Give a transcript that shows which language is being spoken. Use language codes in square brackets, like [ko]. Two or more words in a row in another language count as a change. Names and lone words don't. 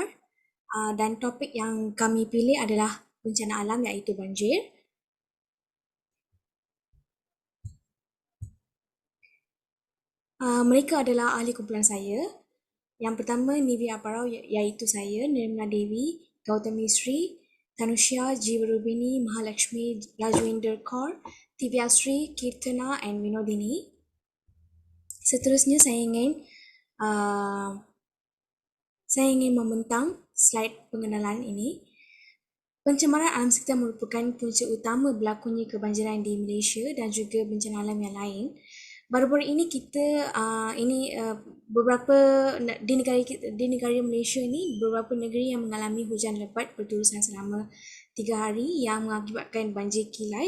[ms] Dan topik yang kami pilih adalah bencana alam iaitu banjir. Mereka adalah ahli kumpulan saya. Yang pertama Nivia Aparau iaitu saya, Nirmala Devi, Gautami Sri, Tanusha Jivarubini, Mahalakshmi Rajwinder Kaur, Divya Sri, Kirtana and Vinodini. Seterusnya uh, saya ingin membentang slide pengenalan ini. Pencemaran alam sekitar merupakan punca utama berlakunya kebanjiran di Malaysia dan juga bencana alam yang lain. Baru-baru ini beberapa di negara Malaysia ini beberapa negeri yang mengalami hujan lebat berterusan selama 3 hari yang mengakibatkan banjir kilat.